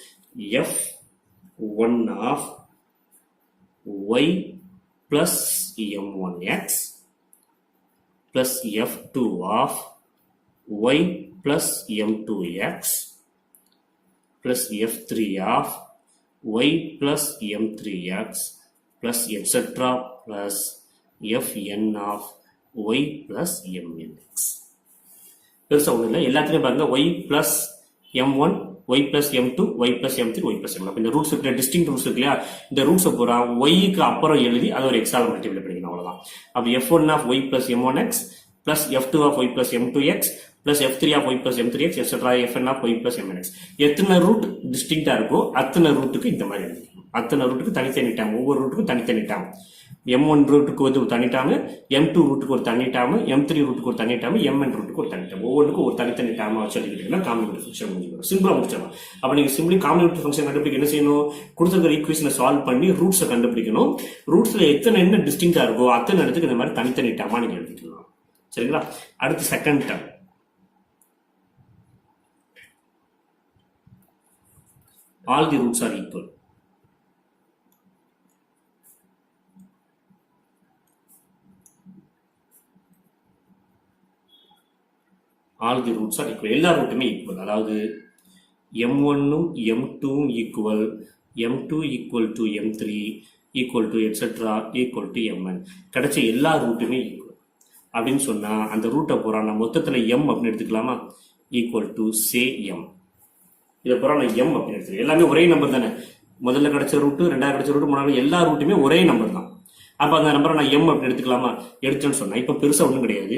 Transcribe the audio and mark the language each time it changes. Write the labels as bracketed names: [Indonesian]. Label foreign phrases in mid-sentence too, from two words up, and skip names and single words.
[English] f1 of y plus m1x plus f2 of y plus m2x plus f3 of y plus m3x plus etc plus fn of y plus mnx. [Tamil] பெருசா ஒன்றும் இல்லை, எல்லாத்துலேயும் பாருங்க [English] y plus m1 y plus M2 y plus M3 y plus M. [Tamil] அப்ப இந்த ரூட்ஸ் இருக்கு, [English] disting roots [Tamil] இருக்கு இல்லையா, இந்த ரூட்ஸை பூரா ஒய்க்கு அப்புறம் எழுதி அதை ஒரு எக்ஸால மல்டிப்ளை பண்ணிக்கணும், அவ்வளவுதான். [English] அப்ப F1 of y plus M1x plus F2 of y plus M2x plus F3 of y plus M3x etc. Fn of y plus Mnx. [Tamil] எத்தனை [English] root distinctா [Tamil] இருக்கோ அத்தனை ரூட்டுக்கு இந்த மாதிரி எழுதிக்கணும். அத்தனை ரூட்டுக்கு தனித்தனி டேம், ஒவ்வொரு ரூட்டுக்கும் தனித்தனி டேம். M1 ரூட்டுக்கு ஒரு தனி டேம், M2 ரூட்டுக்கு ஒரு தனி டேம், M3 ரூட்டுக்கு ஒரு தனி டேம், Mn ரூட்டுக்கு ஒரு தனி டேம். ஒவ்வொன்றுக்கும் ஒரு தனித்தனி டேம் வச்சு எழுதிக்கிட்டீங்கன்னா [English] complementary function [Tamil] முடிஞ்சிடும். சிம்பிளா முடிச்சிடலாம். அப்ப நீங்க [English] simply complementary function [Tamil] கண்டுபிடிக்க என்ன செய்யணும், கொடுத்துருக்கிற [English] equationஐ solve [Tamil] பண்ணி ரூட்ஸை கண்டுபிடிக்கணும். ரூட்ஸ்ல எத்தனை என்ன டிஸ்டிங்டா இருக்கோ அத்தனை இடத்துக்கு இந்த மாதிரி தனித்தனி டேமா நீங்க எழுதிக்கலாம். சரிங்களா? அடுத்து [English] second term. All the roots are equal. All the roots are equal. [Tamil] எல்லா ரூட்டுமே ஈக்குவல். [English] அதாவது M1 M2 equal, M2 equal to M3 equal to etcetera equal to Mn. [Tamil] கிடைச்ச எல்லா ரூட்டுமே ஈக்குவல் அப்படின்னு சொன்னா அந்த ரூட்டை பூரா நான் மொத்தத்துல M அப்படின்னு எடுத்துக்கலாமா, [English] equal to say M. [Tamil] இதை பூரா நான் M அப்படின்னு எடுத்துக்கிறேன். எல்லாமே ஒரே நம்பர் தானே, முதல்ல கிடைச்ச ரூட்டு, ரெண்டாவது கிடைச்ச ரூட்டு, மூணாவது எல்லா ரூட்டுமே ஒரே நம்பர் தான். அப்ப அந்த நம்பரை நான் M அப்படின்னு எடுத்துக்கலாமா, எடுத்துன்னு சொன்னா இப்ப பெருசா ஒண்ணும் கிடையாது.